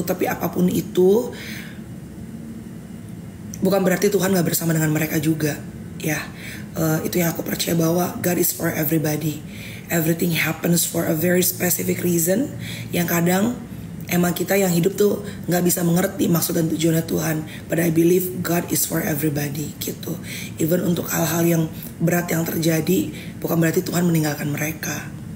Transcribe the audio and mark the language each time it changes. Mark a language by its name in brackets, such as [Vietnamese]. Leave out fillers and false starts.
[Indonesian] Tapi apapun itu, bukan berarti Tuhan gak bersama dengan mereka juga. Ya, itu yang aku percaya bahwa [English] God is for everybody. Everything happens for a very specific reason. [Indonesian] Yang kadang emang kita yang hidup tuh gak bisa mengerti maksud dan tujuannya Tuhan. [English] But I believe God is for everybody [Indonesian] gitu. [English] Even [Indonesian] untuk hal-hal yang berat yang terjadi, bukan berarti Tuhan meninggalkan mereka.